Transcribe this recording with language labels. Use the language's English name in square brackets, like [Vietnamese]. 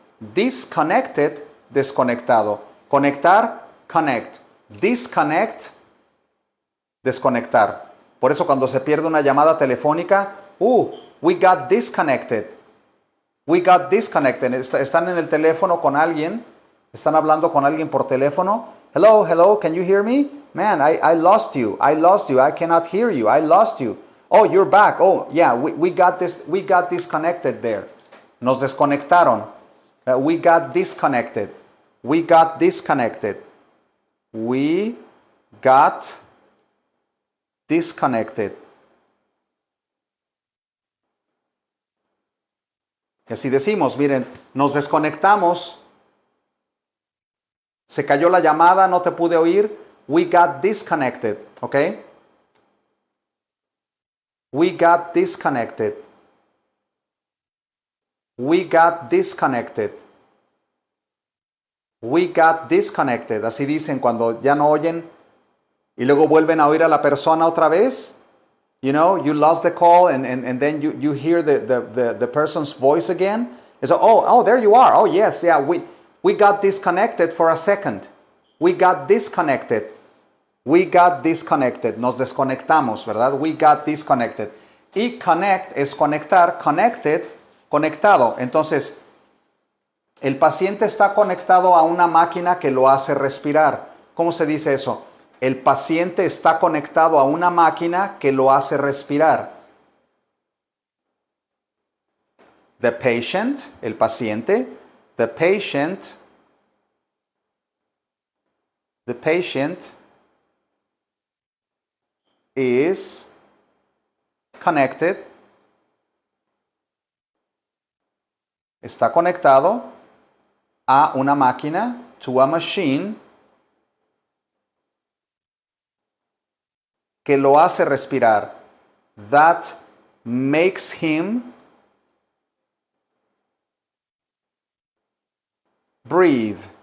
[Spanish] Disconnected, desconectado. Conectar, connect. Disconnect, desconectar. Por eso cuando se pierde una llamada telefónica, [English] we got disconnected. We got disconnected. [Spanish] Están en el teléfono con alguien, están hablando con alguien por teléfono. [English] Hello, hello, can you hear me? Man, I lost you. I lost you. I cannot hear you. I lost you. Oh, you're back. Oh, yeah, we got disconnected there. [Spanish] Nos desconectaron. [English] We got disconnected. We got disconnected. We got disconnected. [Spanish] Y así decimos, miren, nos desconectamos, se cayó la llamada, no te pude oír, [English] we got disconnected, [Spanish] ¿ok? [English] We got disconnected. We got disconnected. We got disconnected. [Spanish] Así dicen cuando ya no oyen y luego vuelven a oír a la persona otra vez. [English] You know, you lost the call and then you hear the person's voice again. It's oh, there you are. Oh, yes, yeah, we got disconnected for a second. We got disconnected. We got disconnected. [Spanish] Nos desconectamos, ¿verdad? [English] We got disconnected. [Spanish] Y connect es conectar. Connected, conectado. Entonces, el paciente está conectado a una máquina que lo hace respirar. ¿Cómo se dice eso? El paciente está conectado a una máquina que lo hace respirar. [English] The patient, [Spanish] el paciente. [English] The patient is connected. [Spanish] Está conectado a una máquina, [English] to a machine, [Spanish] que lo hace respirar. [English] That makes him breathe.